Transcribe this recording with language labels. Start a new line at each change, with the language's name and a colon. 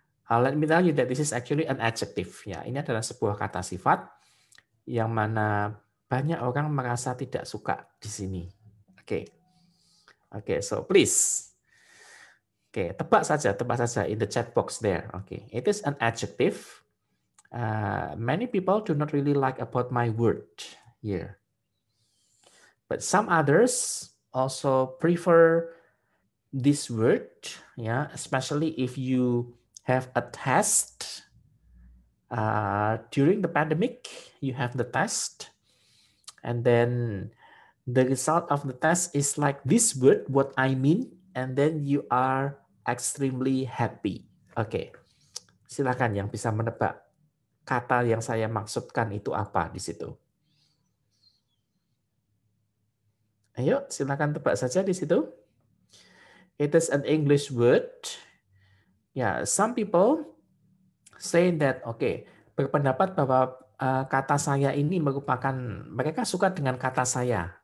English: Let me tell you that this is actually an adjective.
Indonesian: Ya, ini adalah sebuah kata sifat yang mana banyak orang merasa tidak suka di sini.
English: Oke. Oke, so please. Oke,
Indonesian: tebak saja
English: in the chat box there. Oke, it is an adjective. Many people do not really like about my word here. But some others also prefer this word, yeah, especially if you have a test. During the pandemic, you have the test, and then the result of the test is like this word, what I mean, and then you are extremely happy.
Indonesian: Oke, silakan yang bisa menebak kata yang saya maksudkan itu apa di situ. Ayo, silakan tebak saja di situ.
English: It is an English word.
Indonesian: Yeah,
English: some people say that,
Indonesian: berpendapat bahwa kata saya ini merupakan, mereka suka dengan kata saya.